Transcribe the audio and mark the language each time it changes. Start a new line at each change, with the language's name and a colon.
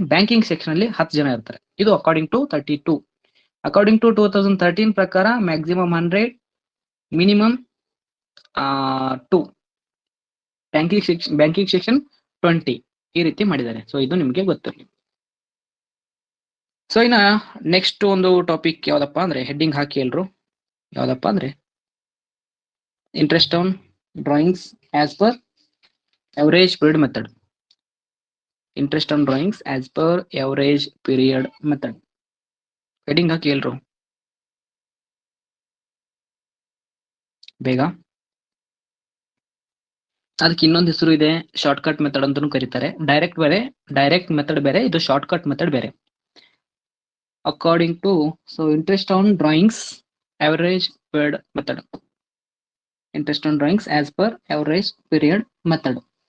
Kannada: Banking section ಅಲ್ಲಿ 10 ಜನ ಇರ್ತಾರೆ. ಇದು ಅಕಾರ್ಡಿಂಗ್ ಟು 32. ಅಕಾರ್ಡಿಂಗ್ ಟು 2013 ಪ್ರಕಾರ ಮ್ಯಾಕ್ಸಿಮಮ್ 100, ಮಿನಿಮಮ್ 2, ಬ್ಯಾಂಕಿಂಗ್ ಸೆಕ್ಷನ್ 20, ಈ ರೀತಿ ಮಾಡಿದ್ದಾರೆ. ಸೊ ಇದು ನಿಮ್ಗೆ ಗೊತ್ತಿರಲಿ. ಸೊ ಇನ್ನ ನೆಕ್ಸ್ಟ್ ಒಂದು ಟಾಪಿಕ್ ಯಾವ್ದಪ್ಪ ಅಂದ್ರೆ, ಹೆಡ್ಡಿಂಗ್ ಹಾಕಿ ಎಲ್ರು, ಯಾವ್ದಪ್ಪ ಅಂದ್ರೆ interest on drawings as per average period method.
English: Interest on drawings as per average period method.
Kannada: Heading ಹಾಕಿ ಎಲ್ರು ಬೇಗ. ಅದಕ್ಕೆ ಇನ್ನೊಂದು ಹೆಸರು ಇದೆ, ಶಾರ್ಟ್ ಕಟ್ ಮೆಥಡ್ ಅಂತಾನೂ ಕರೀತಾರೆ. ಡೈರೆಕ್ಟ್ ಮೆಥಡ್ ಬೇರೆ, ಇದು ಶಾರ್ಟ್ ಕಟ್ ಮೆಥಡ್ ಬೇರೆ.
English: According to interest on drawings average period method. Interest on drawings as per average period method.